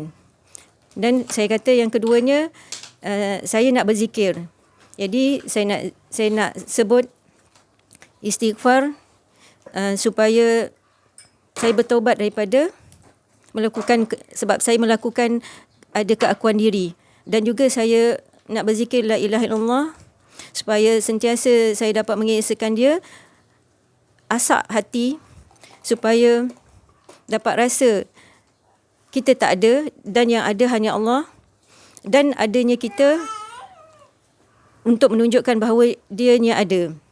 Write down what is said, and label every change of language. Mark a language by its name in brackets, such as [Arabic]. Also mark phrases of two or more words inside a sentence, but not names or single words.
[Malay] Dan saya kata yang keduanya, saya nak berzikir. Jadi saya nak sebut istighfar supaya saya bertaubat daripada melakukan, sebab saya melakukan ada keakuan diri. Dan juga saya nak berzikir [Arabic] لا إله إلا الله [Malay] supaya sentiasa saya dapat mengesahkan dia, asak hati supaya dapat rasa kita tak ada dan yang ada hanya Allah, dan adanya kita untuk menunjukkan bahawa dianya ada.